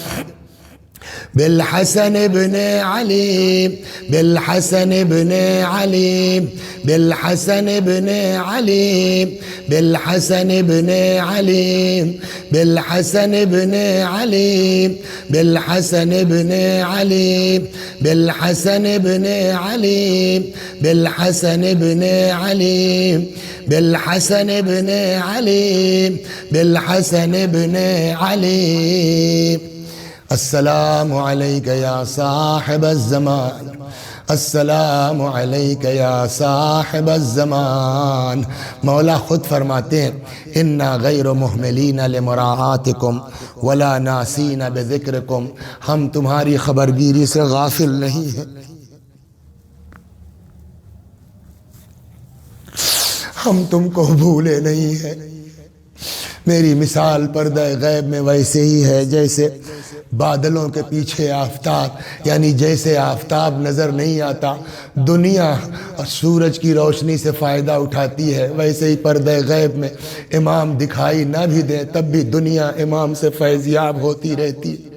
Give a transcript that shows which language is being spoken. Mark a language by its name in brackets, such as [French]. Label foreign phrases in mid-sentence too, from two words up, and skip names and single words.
[Arabic] بالحسن ابن علي، بالحسن ابن علي، بالحسن ابن علي، بالحسن ابن علي، بالحسن ابن علي، بالحسن ابن علي، بالحسن ابن علي، بالحسن ابن علي، بالحسن ابن علي، بالحسن ابن علي۔ السلام علیک یا صاحب الزمان، السلام علیک یا صاحب الزمان۔ [Urdu] مولا خود فرماتے ہیں [Arabic] انا غیر محملین لمراعاتکم ولا ناسین بذکرکم، [Urdu] ہم تمہاری خبرگیری سے غافل نہیں ہیں، ہم تم کو بھولے نہیں ہیں۔ میری مثال پردہ غیب میں ویسے ہی ہے جیسے بادلوں کے پیچھے آفتاب، یعنی جیسے آفتاب نظر نہیں آتا، دنیا اور سورج کی روشنی سے فائدہ اٹھاتی ہے، ویسے ہی پردہ غیب میں امام دکھائی نہ بھی دیں تب بھی دنیا امام سے فیضیاب ہوتی رہتی ہے۔